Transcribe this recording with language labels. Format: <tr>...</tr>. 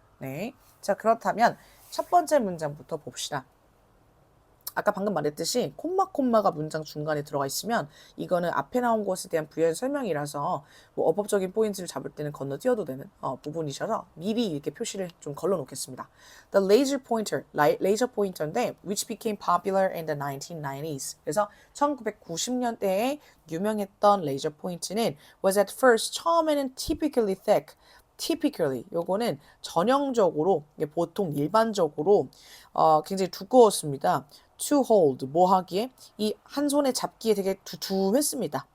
<ko>네, 자 그렇다면 첫 번째 문장부터 봅시다. 아까 방금 말했듯이 콤마가 문장 중간에 들어가 있으면 이거는 앞에 나온 것에 대한 부연 설명이라서 뭐 어법적인 포인트를 잡을 때는 건너뛰어도 되는 부분이셔서 미리 이렇게 표시를 좀 걸러 놓겠습니다.</ko> <en>The laser pointer,</en> <ko>레이저 포인터인데</ko> <en>which became popular in the 1990s.</en> <ko>그래서 1990년대에 유명했던 레이저 포인트는</ko> <en>was at first</en> <ko>처음에는</ko> <en>typically thick.</en> <ko>typically 요거는 전형적으로 보통 일반적으로 굉장히 두꺼웠습니다. to hold 뭐 하기에 이 한 손에 잡기에 되게 두툼했습니다.</ko>